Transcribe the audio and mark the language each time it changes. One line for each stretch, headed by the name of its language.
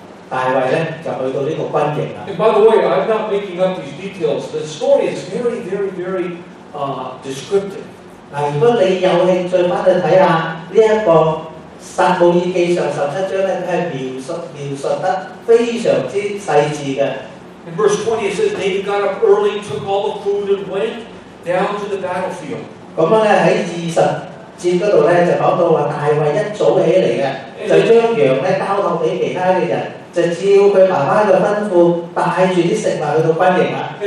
Cantonese: 大衛咧就去到呢個軍營啦。
English: And by the way, I'm not making up these details. The story is very, very, very descriptive.
Cantonese: 嗱，如果你有興趣翻去睇下呢一個撒母耳記上17章咧，佢係描述得非常之細緻嘅。
English: In verse 20 it says David got up early, took all the food and went down to the battlefield.
Cantonese: 咁樣咧喺20節嗰度咧就講到話大衛一早起嚟嘅，就將羊咧交託俾其他嘅人。就照佢爸爸嘅吩咐，帶住啲食物去到軍營啦。